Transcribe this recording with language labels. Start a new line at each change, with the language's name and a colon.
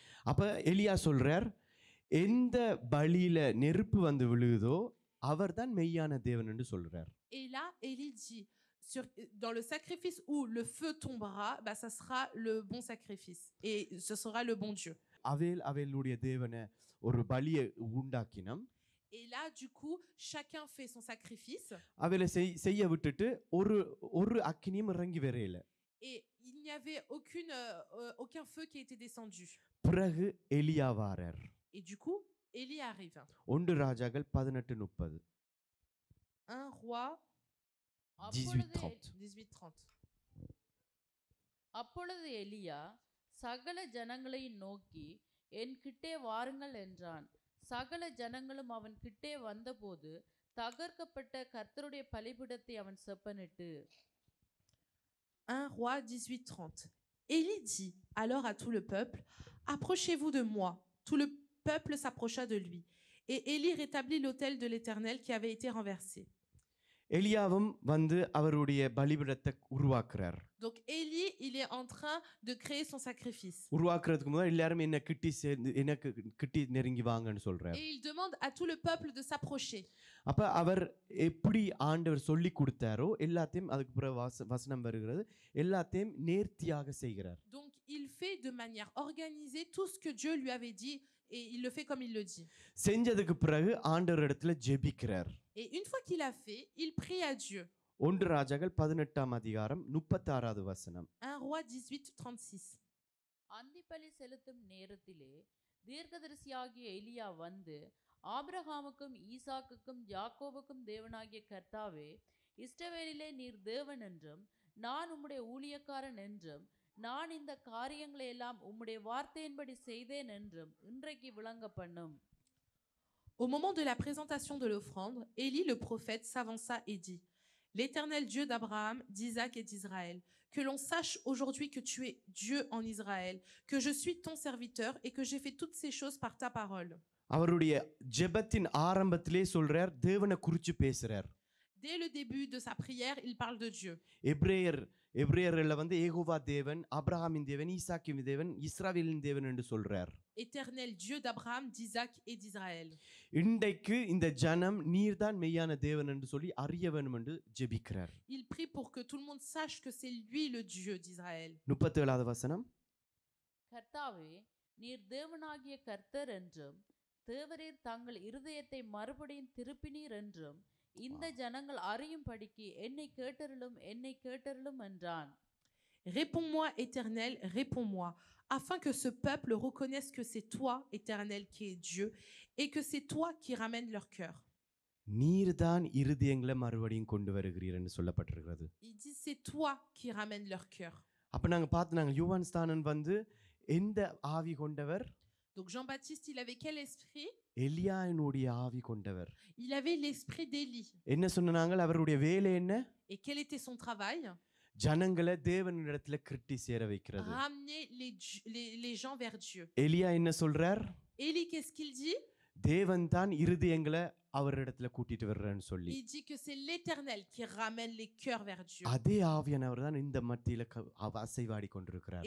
Tamil: அப்ப எலியா சொல்றார், எந்த பலியில நெருப்பு வந்து விழுதோ அவர்தான் மெய்யான தேவன் என்று சொல்றார்.
French: Et là, Élie dit, dans le sacrifice où le feu tombera, ça sera le bon sacrifice et ce sera le bon Dieu.
Tamil: அவேலுடைய தேவனை ஒரு பலியை உண்டாக்கினம்.
French: Et là, du coup, chacun fait son sacrifice.
Tamil: அவளை செய்ய விட்டுட்டு ஒரு அக்கினியும் இறங்கி வரல.
French: Et il n'y avait aucun feu qui était descendu.
Tamil: பிறகு எலியா வாரார்.
French: Et du coup, Élie arrive.
Tamil: 1 ராஜாக்கள் 18:30.
French: 1 Roi 18:30.
Tamil: அப்பொழுது எலியா சகல ஜனங்களையும் நோக்கி என் கிட்டே வாருங்கள் என்றான். சகல ஜனங்களும் அவன் கிட்டே வந்தபோது தகர்க்கப்பட்ட கர்த்தருடைய பலிபீடத்தை அவன் செப்பனிட்டு.
French: 1 Roi 18:30. Élie dit alors à tout le peuple, approchez-vous de moi. Tout le peuple s'approcha de lui. Et Élie rétablit l'autel de l'Éternel qui avait été renversé.
Tamil: எலியாவும் வந்து அவருடைய பலிபீடத்தை உருவாக்குறார்.
French: Donc Élie, il est en train de créer son sacrifice.
Tamil: உருவாக்குறதுக்கு முன்னாடி எல்லாரும் எனக்கு கிட்டி நெருங்கி வாங்கன்னு சொல்றார்.
French: Et il demande à tout le peuple de s'approcher.
Tamil: அப்ப அவர் எப்படி ஆண்டவர் சொல்லி கொடுத்தாரோ எல்லாத்தையும் அதுக்கு பிறகு வசனம் வருகிறது, எல்லாத்தையும் நேர்த்தியாக செய்கிறார்.
French: Donc il fait de manière organisée tout ce que Dieu lui avait dit et il le fait comme il le dit.
Tamil: செஞ்சதுக்கு பிறகு ஆண்டவர் இடத்துல ஜெபிக்கிறார்.
French: Et une fois qu'il a fait, il prie à Dieu.
Tamil: 1 ராஜாக்கள் 18:36 வசனம்.
French: 1 Roi 18:36.
Tamil: அந்திப்பலி செலுத்தும் நேரத்திலே தீர்க்கதரிசியாகிய எலியா வந்து ஆபிரகாமுக்கும் ஈசாக்குக்கும் யாக்கோபுக்கும் தேவனாகிய கர்த்தாவே, இஸ்ரவேலிலே நீர் தேவன் என்றும் நான் உம்முடைய ஊழியக்காரன் என்றும் நான் இந்த காரியங்களை எல்லாம் உம்முடைய வார்த்தையின்படி செய்தேன் என்றும் இன்றைக்கு விளங்க பண்ணும்.
French: Au moment de la présentation de l'offrande, Élie le prophète s'avança et dit: L'Éternel Dieu d'Abraham, d'Isaac et d'Israël, que l'on sache aujourd'hui que tu es Dieu en Israël, que je suis ton serviteur et que j'ai fait toutes ces choses par ta parole.
Tamil: அவருடைய ஜெபத்தின் ஆரம்பத்திலே சொல்றார், தேவனை குறிச்சு பேசுறார்.
French: Dès le début de sa prière, il parle de Dieu.
Tamil: எபிரேயர்ல வந்து ஏகோவா தேவன், ஆபிரகாமின் தேவன், ஈசாக்கின் தேவன், இஸ்ரவேலின் தேவன் என்று சொல்றார்.
French: Éternel Dieu d'Abraham, d'Isaac et d'Israël.
Tamil: இன்றைக்கு இந்த ஜனம் நீர்தான் மெய்யான தேவன் என்று சொல்லி அறிய வேண்டும் என்று ஜெபிக்கிறார்.
French: Il prie pour que tout le monde sache que c'est lui le Dieu d'Israël.
Tamil: 37வது வசனம். கர்த்தாவே, நீர் தேவனாகிய கர்த்தர் என்றும் தேவரீர் தங்கள் இருதயத்தை மறுபடியும் திருப்பினீர் என்றும் இந்த ஜனங்கள் அறியும்படிக்கு என்னை கேட்டருளும் என்றான்.
French: Réponds-moi, Éternel, réponds-moi, afin que ce peuple reconnaisse que c'est toi, Éternel, qui es Dieu, et que c'est toi qui ramènes leur cœur.
Tamil: நீர்தான் இருதயங்களை மறுபடியும் கொண்டு வருகிறீர் என்று சொல்லப்பட்டிருக்கிறது.
French: Il dit c'est toi qui ramènes leur cœur.
Tamil: அப்ப நாங்க யோவான் ஸ்நானன் வந்து எந்த ஆவி கொண்டவர்?
French: Donc Jean-Baptiste, il avait quel esprit?
Tamil: எலியாவினுடைய ஆவி கொண்டவர்.
French: Il avait l'esprit d'Élie.
Tamil: என்ன சொன்னாங்க? அவருடைய வேலை என்ன?
French: Et quel était son travail?
Tamil: ஜனங்களை தேவனிடத்துல கிருட்டி சேர வைக்கிறது.
French: Ramener les gens vers Dieu.
Tamil: எலியா என்ன சொல்றார்?
French: Élie, qu'est-ce qu'il dit?
Tamil: தேவன் தான் இருதயங்களை அவரிடத்துல கூட்டிட்டு வர்றேன்னு சொல்லி.
French: Il dit que c'est l'Éternel qui ramène les cœurs vers Dieu.
Tamil: அதே ஆவியானவர் தான் இந்த மத்தியில அசைவாடி கொண்டிருக்கிறார்.